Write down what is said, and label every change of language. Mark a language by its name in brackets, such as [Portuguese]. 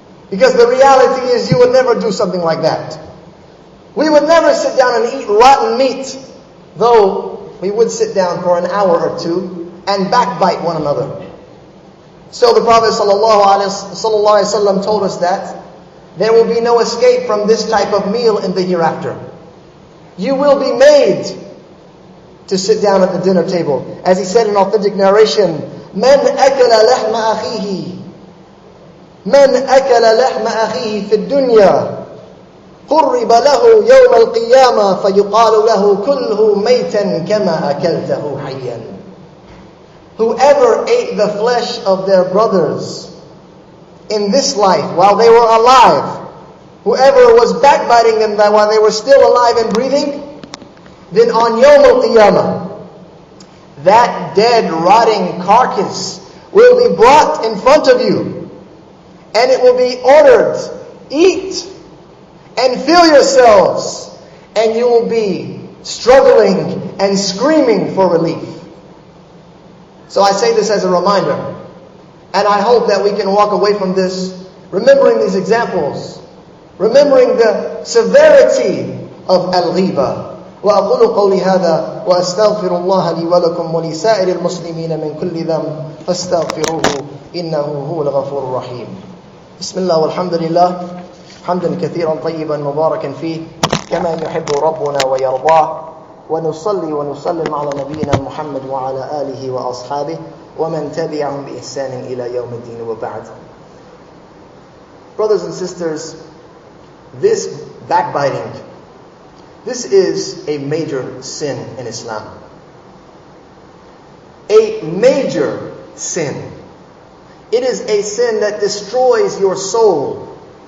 [English] Because the reality is you would never do something like that. We would never sit down and eat rotten meat, though we would sit down for an hour or two and backbite one another. So the Prophet ﷺ told us that there will be no escape from this type of meal in the hereafter. You will be made to sit down at the dinner table. As he said in authentic narration, [Arabic] مَنْ أَكَلَ لَحْمَ أَخِيهِ مَنْ أَكَلَ لَحْمَ أَخِيهِ فِي الدُّنْيَا قُرِّبَ لَهُ يَوْمَ الْقِيَامَةِ فَيُقَالُ لَهُ كُلْهُ مَيْتًا كَمَا أَكَلْتَهُ حَيًّا. [English] Whoever ate the flesh of their brothers in this life while they were alive, whoever was backbiting them while they were still alive and breathing, then on Yawm al-Qiyamah, that dead, rotting carcass will be brought in front of you. And it will be ordered, eat and fill yourselves. And you will be struggling and screaming for relief. So I say this as a reminder. And I hope that we can walk away from this remembering these examples. Remembering the severity of al-ghiba. [Arabic] وأقول قولي هذا وأستغفر الله لي ولكم ولسائر المسلمين من كل ذنب فاستغفروه إنه هو الغفور الرحيم. بسم الله والحمد لله حمدا كثيرا طيبا مباركا فيه كما يحب ربنا ويرضاه ونصلي ونسلم على نبينا محمد وعلى آله وأصحابه ومن تبعهم بإحسان إلى يوم الدين وبعد. [English] Brothers and sisters, this backbiting, this is a major sin in Islam. A major sin. It is a sin that destroys your soul.